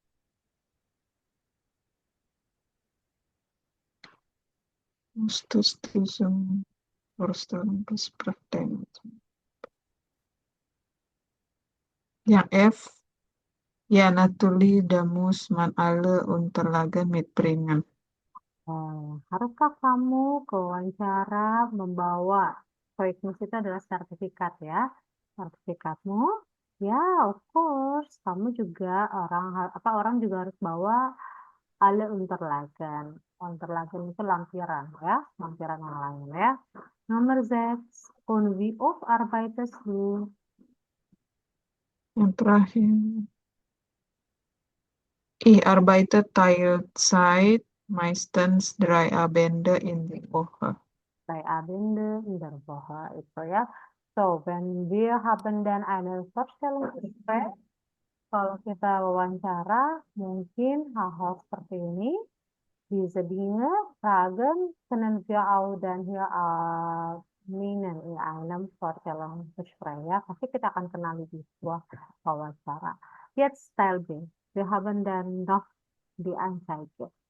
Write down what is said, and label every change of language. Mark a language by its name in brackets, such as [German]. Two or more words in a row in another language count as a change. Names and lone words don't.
[German] Musstest du zum Vorstellungsgespräch denken? Yang F, ja, natürlich, da muss man alle Unterlagen mitbringen. [Indonesian] Haruskah kamu ke wawancara membawa Zeugnis itu adalah sertifikat ya? Sertifikatmu? Ya, [English] of course. [Indonesian] Kamu juga orang juga harus bawa [German] alle Unterlagen. [Indonesian] Unterlagen itu lampiran ya, lampiran yang lain ya. Nomor 6. [German] Und wie oft arbeitest du? [Indonesian] Yang terakhir, [German] ich arbeite Teilzeit, meistens 3 Abende in der Woche. Bei Abende in der Woche itu ya. So, wenn wir haben dann eine Vorstellungsgespräch, [Indonesian] kalau kita wawancara, mungkin hal-hal seperti ini bisa [German] Dinge fragen, können wir auch dann hier nennen in einem Vorstellungsgespräch. [Indonesian] Ya, pasti kita akan kenali di sebuah wawancara. [German] Jetzt Teil B. Wir haben dann noch die Anzeige.